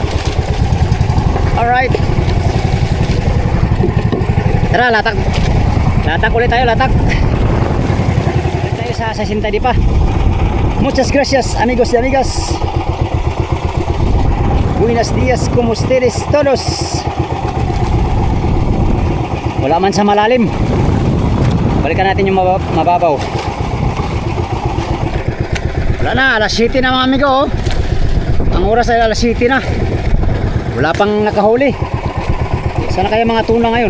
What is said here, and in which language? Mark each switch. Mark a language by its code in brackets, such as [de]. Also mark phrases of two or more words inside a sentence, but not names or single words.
[tl] Alright. Tara, latak. Latak ulit tayo, latak. Ulit tayo sa 60 di pa. [es] Muchas gracias amigos y amigas. Buenos días, como ustedes todos. [tl] Wala man sa malalim. Balikan natin yung mababaw. Wala na, alas 7 na mga amigo. Oh. Ang oras ay alas 7 na. Wala pang nakahuli. Sana kaya mga tuna ngayon?